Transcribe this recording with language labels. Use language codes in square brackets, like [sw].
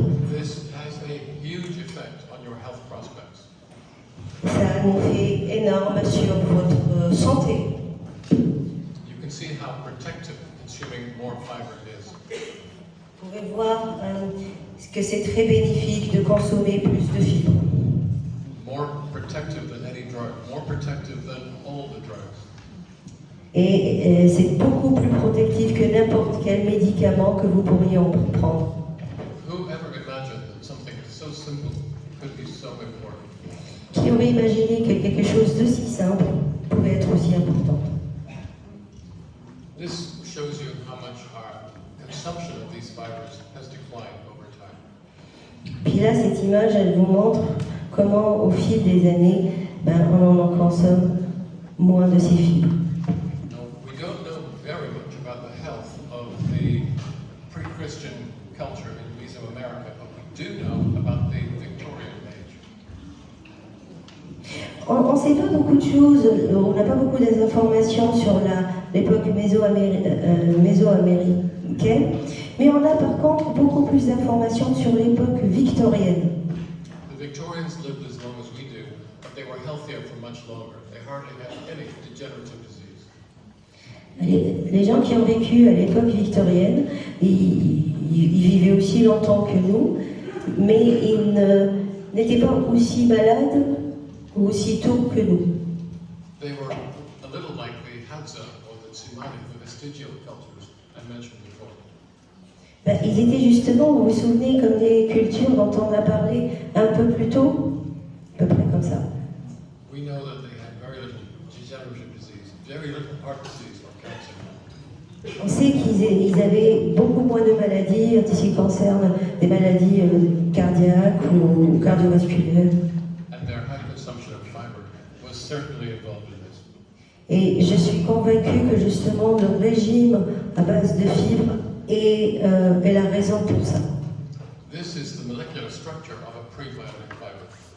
[en] This has a huge effect on your health prospects. [fr] Ça a un effet énorme sur votre santé. [en] You can see how protective consuming more fiber is. [fr] Vous pouvez voir que c'est très bénéfique de consommer plus de fibres. [en] More protective than any drug, more protective than all the drugs. [fr] Et c'est beaucoup plus protectif que n'importe quel médicament que vous pourriez en prendre. [en] Who ever imagined that something so simple could be so important? [fr] Qui aurait imaginé que quelque chose de si simple pouvait être aussi important? [en] This shows you how much our consumption of these fibers has declined over time. [fr] Puis là, cette image, elle vous montre comment, au fil des années, on en consomme moins de ces fibres. [en] Now, we don't know very much about the health of the pre-Christian culture in Mesoamerica, but we do know about the Victorian age. [fr] On ne sait pas beaucoup de choses, on n'a pas beaucoup d'informations sur l'époque mésoaméricaine, mais on a par contre beaucoup plus d'informations sur l'époque victorienne. [en] The Victorians lived as long as we do, but they were healthier for much longer. They hardly had any degenerative disease. [fr] Les gens qui ont vécu à l'époque victorienne, ils vivaient aussi longtemps que nous, mais ils n'étaient pas aussi malades ou aussi tôt que nous. [en] They were a little like the Hadza or the Tsimane, the vestigial cultures I mentioned before. [fr] Ils étaient justement, vous vous souvenez, comme des cultures dont on a parlé un peu plus tôt, à peu près comme ça. [en] We know that they had very little degenerative disease, very little heart disease or cancer. [fr] On sait qu'ils avaient beaucoup moins de maladies en ce qui concerne des maladies cardiaques ou cardiovasculaires. [en] And their high consumption of fiber was certainly involved in this. [fr] Et je suis convaincue que justement le régime à base de fibres est la raison pour ça. [en] This is the molecular structure of a prebiotic fiber.